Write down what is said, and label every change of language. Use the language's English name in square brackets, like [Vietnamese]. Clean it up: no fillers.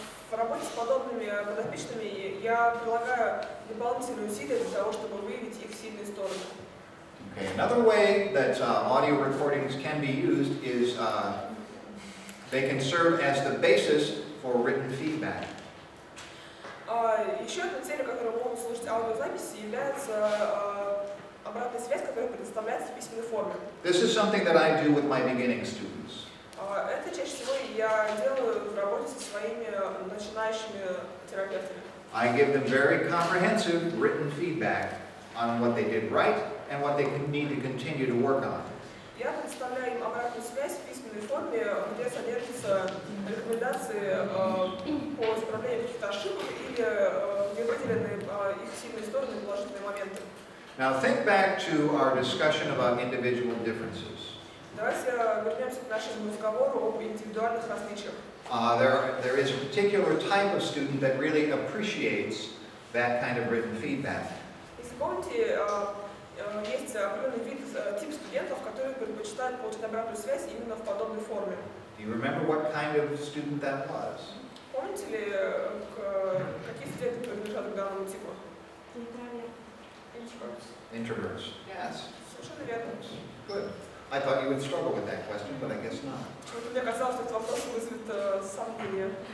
[Russian] В работе с подобными подопечными я прилагаю дополнительные усилия для того, чтобы выявить их сильные стороны. [English] Okay, another way that audio recordings can be used is they can serve as the basis for written feedback. [Russian] Еще одной целью, которую могут служить аудиозаписи, является обратная связь, которая предоставляется в письменной форме. [English] This is something that I do with my beginning students. [Russian] Это чаще всего я делаю в работе со своими начинающими терапевтами. [English] I give them very comprehensive written feedback on what they did right and what they need to continue to work on. [Russian] Я предоставляю им обратную связь в письменной форме, где содержатся рекомендации по исправлению каких-то ошибок или где выделены их сильные стороны и положительные моменты. [English] Now think back to our discussion about individual differences. [Russian] Давайте вернемся к нашему разговору об индивидуальных различиях. [English] There is a particular type of student that really appreciates that kind of written feedback. [Russian] Если помните, есть определенный вид, тип студентов, которые предпочитают получать обратную связь именно в подобной форме. [English] Do you remember what kind of student that was? [Russian] Помните ли, какие студенты принадлежат к данному типу? [English] Introverts. Yes. [Russian] Совершенно верно. [English] Good. I thought you would struggle with that question, but I guess not. [Russian] Вот мне казалось, что этот вопрос вызовет сомнения.